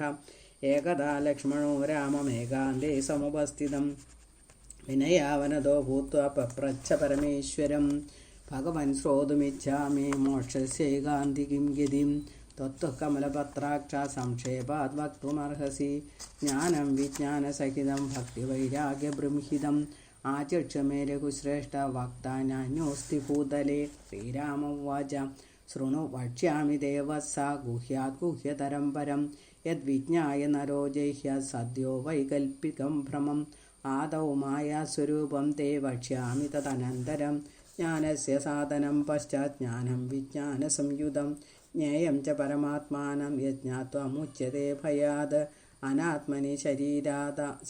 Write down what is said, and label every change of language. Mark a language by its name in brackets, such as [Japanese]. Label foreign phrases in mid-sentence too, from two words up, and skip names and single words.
[Sanskrit] ഏകദാ ലക്ഷ്മണോ രാമമേകാന്തേ സമുപസ്ഥിതം വിനയാവനതോ ഭൂത്വാ പപ്രച്ഛ പരമേശ്വരം. ഭഗവൻ ശ്രോതുമിച്ഛാമി മോക്ഷസ്യൈകാന്തികിം ഗതിം ത്വത്തു കമലപത്രാക്ഷ സംക്ഷേപാത് വക്തുമർഹസി. ജ്ഞാനം വിജ്ഞാനസഹിതം ഭക്തിവൈരാഗ്യബൃംഹിതം आचक्षमे रघुश्रेष्ठ वक्तान्योऽस्ति भूतले। श्रीराम उवाच शृणु वक्ष्यामि देवस्स गुह्यात् गुह्यतरं परं यद्विज्ञाय नरो जह्यात् सद्यो वैकल्पिकं भ्रमम् आदौ मायास्वरूपं ते वक्ष्यामि तदनन्तरं ज्ञानस्य साधनं पश्चात् ज्ञानं विज्ञानसंयुतं ज्ञेयं च परमात्मानं यज्ञात्वा मुच्यते भयात् अनात्मनि शरीरात्